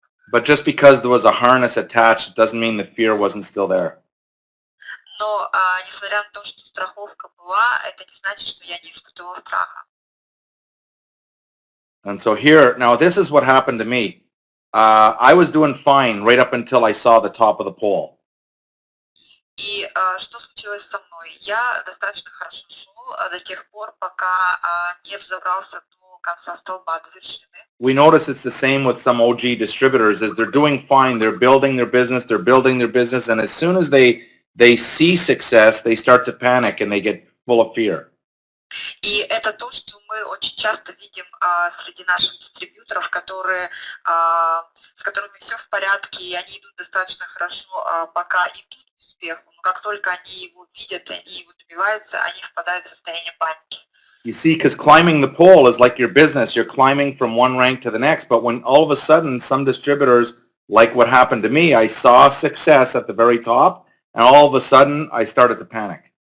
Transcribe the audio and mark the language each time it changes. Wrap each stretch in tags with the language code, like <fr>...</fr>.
<en>But just because there was a harness attached doesn't mean the fear wasn't still there.</en> <ru>Но несмотря на то, что страховка была, это не значит, что я не испытывала страха.</ru> <en>And so here, now this is what happened to me. I was doing fine right up until I saw the top of the pole.</en> <ru>И что случилось со мной? Я достаточно хорошо шел до тех пор, пока не взобрался до конца столба, до вершины.</ru> <en>We notice it's the same with some OG distributors, is they're doing fine, they're building their business, and as soon as they see success, they start to panic and they get full of fear.</en> <ru>И это то, что мы очень часто видим среди наших дистрибьюторов, с которыми все в порядке, и они идут достаточно хорошо, пока идут к успеху. Но как только они его видят, они его добиваются, они впадают в состояние паники.</ru> <en>You see, because climbing the pole is like your business. You're climbing from one rank to the next. But when all of a sudden some distributors, like what happened to me, I saw success at the very top, and all of a sudden I started to panic.</en>